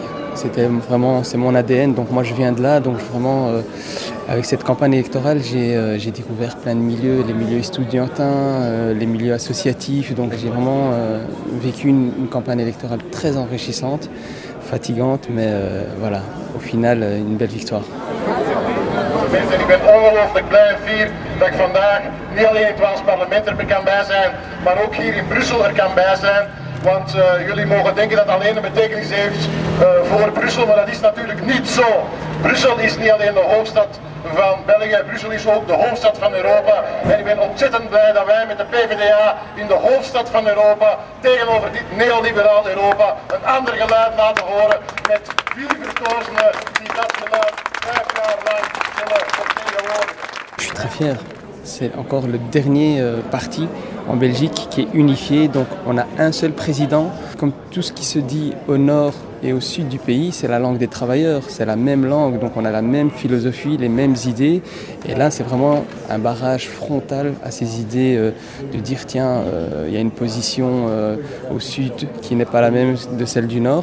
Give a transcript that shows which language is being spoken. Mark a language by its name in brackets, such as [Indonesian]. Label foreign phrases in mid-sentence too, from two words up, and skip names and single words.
[French] C'est mon ADN, donc moi je viens de là. Donc vraiment, avec cette campagne électorale, j'ai découvert plein de milieux, les milieux estudiantins, les milieux associatifs. Donc j'ai vraiment vécu une campagne électorale très enrichissante, fatigante, mais voilà, au final, une belle victoire. [Dutch] Mensen, ik ben ongelooflijk blij en fier dat ik vandaag niet alleen in het Waals parlement er kan bij zijn, maar ook hier in Brussel er kan bij zijn. Want jullie mogen denken dat het alleen een betekenis heeft voor Brussel, maar dat is natuurlijk niet zo. Brussel is niet alleen de hoofdstad van België, Brussel is ook de hoofdstad van Europa. En ik ben ontzettend blij dat wij met de PVDA in de hoofdstad van Europa tegenover dit neoliberaal Europa een ander geluid laten horen met 4 verkozenen die dat geluid 5 jaar lang zullen vertegenwoordigen. [French] Je suis très fier. C'est encore le dernier parti en Belgique qui est unifié, donc on a un seul président. Comme tout ce qui se dit au nord et au sud du pays, c'est la langue des travailleurs, c'est la même langue, donc on a la même philosophie, les mêmes idées. Et là, c'est vraiment un barrage frontal à ces idées de dire tiens, il y a une position au sud qui n'est pas la même de celle du nord.